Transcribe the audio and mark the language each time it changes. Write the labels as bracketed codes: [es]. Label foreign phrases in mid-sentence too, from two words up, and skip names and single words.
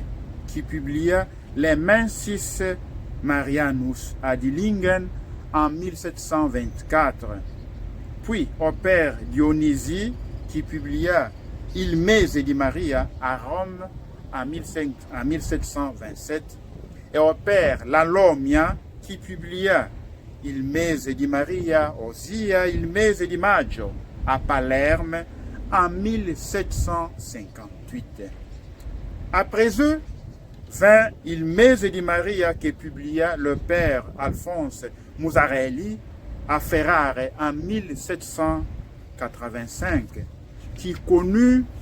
[fr] qui publia les Mensis Marianus à Dillingen en 1724, puis au père Dionysie, qui publia Il Mese di Maria à Rome en 1727, et au père Lalomia, qui publia Il Mese di Maria, ossia Il Mese di Maggio, à Palerme en 1758. Après eux, vint Il Mese di Maria, que publia le père Alphonse Musarelli à Ferrare en 1785, qui connut